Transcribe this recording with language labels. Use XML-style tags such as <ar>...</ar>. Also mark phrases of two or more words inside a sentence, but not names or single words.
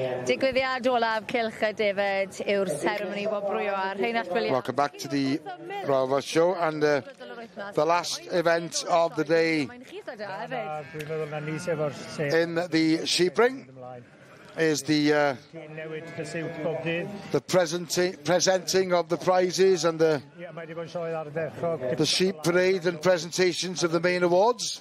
<cy>Digwyddiad olaf cylch y Dydd yw'r seremoni wobrwyo ar Rheinald Williams.</cy> <en>Welcome back to the Royal Welsh Show, and the last event of the day in the sheep ring is the presenting of the prizes and the sheep parade and presentations of the main awards.</en>